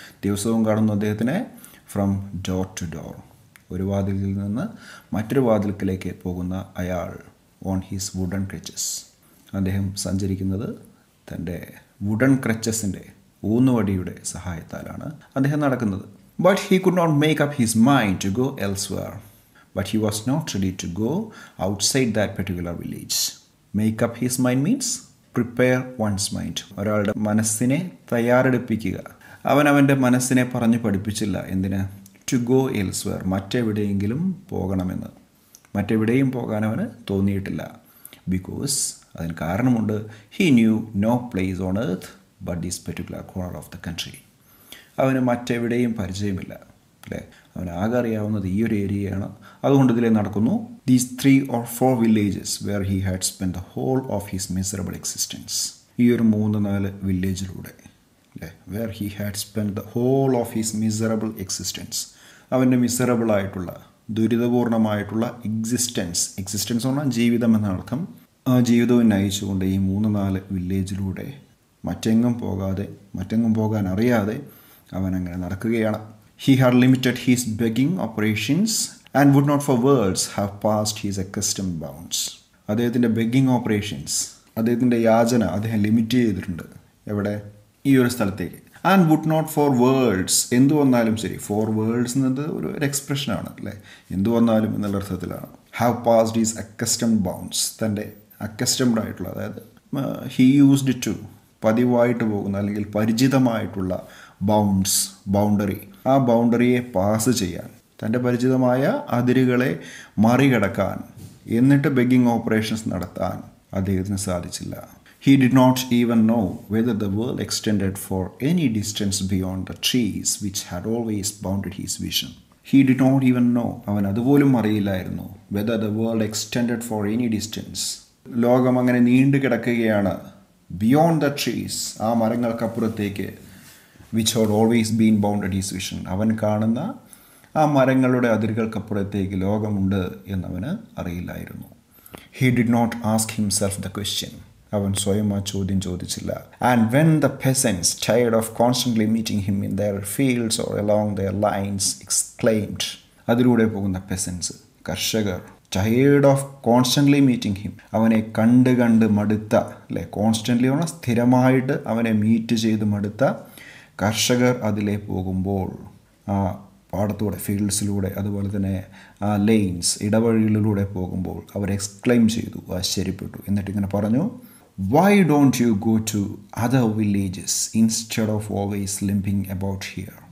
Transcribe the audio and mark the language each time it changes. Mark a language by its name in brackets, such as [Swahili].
[Malayalam] ദിവസവും കാണുന്ന അദ്ദേഹത്തിനെ [English] from door to door, [Malayalam] ഒരു വാതിലിൽ നിന്ന് മറ്റൊരു വാതിൽക്കിലേക്ക് പോകുന്ന അയാൾ. [English] on his wooden crutches, [Malayalam] അദ്ദേഹം സഞ്ചരിക്കുന്നത് തൻ്റെ വുഡൻ ക്രച്ചസിൻ്റെ, ഊന്നുവടിയുടെ സഹായത്താലാണ് അദ്ദേഹം നടക്കുന്നത്. [English] But he could not make up his mind to go elsewhere. But he was not ready to go outside that particular village. Make up his mind means prepare one's mind. [Malayalam] ഒരാളുടെ മനസ്സിനെ തയ്യാറെടുപ്പിക്കുക. അവൻ്റെ മനസ്സിനെ പറഞ്ഞു പഠിപ്പിച്ചില്ല. എന്തിന്? To go elsewhere, മറ്റെവിടെയെങ്കിലും പോകണമെന്ന്. മറ്റെവിടെയും പോകാൻ അവന് തോന്നിയിട്ടില്ല. ബിക്കോസ് അതിന് കാരണമുണ്ട്. [English] He knew no place on earth but this particular corner of the country. [Malayalam] അവന് മറ്റെവിടെയും പരിചയമില്ല, അല്ലേ? അവന് ആകെ അറിയാവുന്നത് ഈ ഒരു ഏരിയയാണ്. അതുകൊണ്ട് ഇതിലെ നടക്കുന്നു. [English] These 3 or 4 villages where he had spend the whole of his miserable existence. [Malayalam] ഈ ഒരു 3-4 വില്ലേജിലൂടെ, അല്ലേ, [English] Where he had spend the whole of his miserable existence. [Malayalam] അവൻ്റെ മിസറബിളായിട്ടുള്ള, ദുരിതപൂർണമായിട്ടുള്ള എക്സിസ്റ്റൻസ് എന്ന് പറഞ്ഞാൽ ജീവിതം എന്നർത്ഥം. ആ ജീവിതവും നയിച്ചുകൊണ്ട് ഈ 3-4 വില്ലേജിലൂടെ മറ്റെങ്ങും പോകാൻ അറിയാതെ അവൻ അങ്ങനെ നടക്കുകയാണ്. [English] He had limited his begging operations and would not for worlds have passed his accustomed bounds. [Malayalam] അദ്ദേഹത്തിൻ്റെ ബെഗിങ് ഓപ്പറേഷൻസ്, അദ്ദേഹത്തിൻ്റെ യാചന അദ്ദേഹം ലിമിറ്റ് ചെയ്തിട്ടുണ്ട്. എവിടെ? ഈ ഒരു സ്ഥലത്തേക്ക്. [English] and would not for worlds, [Malayalam] എന്തു വന്നാലും ശരി. ഫോർ വേൾഡ്സ് എന്നത് ഒരു എക്സ്പ്രഷനാണ്, അല്ലേ? എന്തു വന്നാലും എന്നുള്ള അർത്ഥത്തിലാണ്. [English] have passed his accustomed bounds, [Malayalam] തൻ്റെ അക്കസ്റ്റംഡ് ആയിട്ടുള്ള, അതായത് ഹി യൂസ്ഡ് ടു, പതിവായിട്ട് പോകുന്ന അല്ലെങ്കിൽ പരിചിതമായിട്ടുള്ള ബൗണ്ടറി, ആ ബൗണ്ടറിയെ പാസ് ചെയ്യാൻ, തൻ്റെ പരിചിതമായ അതിരുകളെ മറികടക്കാൻ, എന്നിട്ട് ബെഗിങ് ഓപ്പറേഷൻസ് നടത്താൻ അദ്ദേഹത്തിന് സാധിച്ചില്ല. [English] He did not even know whether the world extended for any distance beyond the trees which had always bounded his vision. He did not even know, [Malayalam] അവൻ അതുപോലും അറിയില്ലായിരുന്നു, [English] whether the world extended for any distance. [Malayalam] ലോകം അങ്ങനെ നീണ്ടു കിടക്കുകയാണ്. [English] beyond the trees, [Malayalam] ആ മരങ്ങൾക്കപ്പുറത്തേക്ക്, [English] which had always been bounded his vision. [Malayalam] അവൻ കാണുന്ന ആ മരങ്ങളുടെ അതിരുകൾക്കപ്പുറത്തേക്ക് ലോകമുണ്ട് എന്നവന് അറിയില്ലായിരുന്നു. [English] He did not ask himself the question. [Malayalam] അവൻ സ്വയം ആ ചോദ്യം ചോദിച്ചില്ല. [English] And when the peasants, tired of constantly meeting him in their fields or along their lines, exclaimed, [Malayalam] അതിലൂടെ പോകുന്ന [English] peasants, കർഷകർ, tired of constantly meeting him, [Malayalam] അവനെ കണ്ട് മടുത്ത, അല്ലേ? കോൺസ്റ്റൻ്റ്ലി പറഞ്ഞാൽ സ്ഥിരമായിട്ട് അവനെ മീറ്റ് ചെയ്ത് മടുത്ത കർഷകർ അതിലേ പോകുമ്പോൾ, ആ പാടത്തൂടെ, ഫീൽഡ്സിലൂടെ, അതുപോലെ തന്നെ ആ ലെയിൻസ്, ഇടവഴികളിലൂടെ പോകുമ്പോൾ അവർ എക്സ്ക്ലെയിം ചെയ്തു, ആശ്ചര്യപ്പെട്ടു. എന്നിട്ടിങ്ങനെ പറഞ്ഞു, [English] Why don't you go to other villages instead of always limping about here.